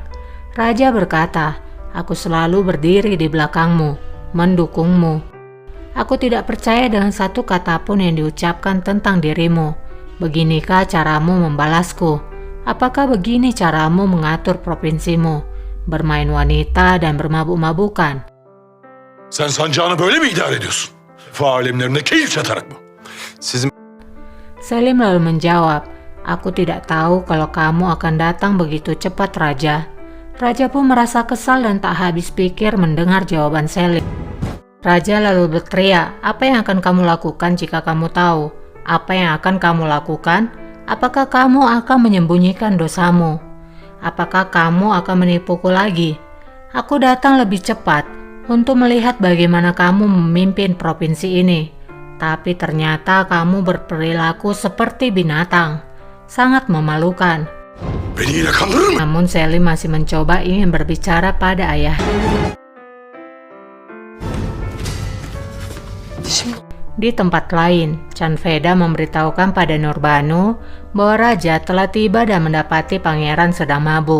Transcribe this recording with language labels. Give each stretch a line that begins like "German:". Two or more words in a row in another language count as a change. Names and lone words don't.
Indonesian: Raja berkata, "Aku selalu berdiri di belakangmu, mendukungmu. Aku tidak percaya dengan satu kata pun yang diucapkan tentang dirimu. Beginikah caramu membalasku? Apakah begini caramu mengatur provinsimu, bermain wanita dan bermabuk-mabukan?"
Turkish: Sen sancağını böyle mi idare ediyorsun? Fa alemlerine keyif çatarak mı? Sizin
Indonesian: Selim lalu menjawab, "Aku tidak tahu kalau kamu akan datang begitu cepat, Raja." Raja pun merasa kesal dan tak habis pikir mendengar jawaban Selim. Raja lalu berteriak, "Apa yang akan kamu lakukan jika kamu tahu? Apa yang akan kamu lakukan? Apakah kamu akan menyembunyikan dosamu? Apakah kamu akan menipuku lagi? Aku datang lebih cepat untuk melihat bagaimana kamu memimpin provinsi ini. Tapi ternyata kamu berperilaku seperti binatang. Sangat memalukan."
Turkish: Beni yine kandırır mı?
Indonesian: Namun Selim masih mencoba ingin berbicara pada ayah. Di tempat lain, Canveda memberitahukan pada Nurbanu bahwa Raja telah tiba dan mendapati pangeran sedang mabuk.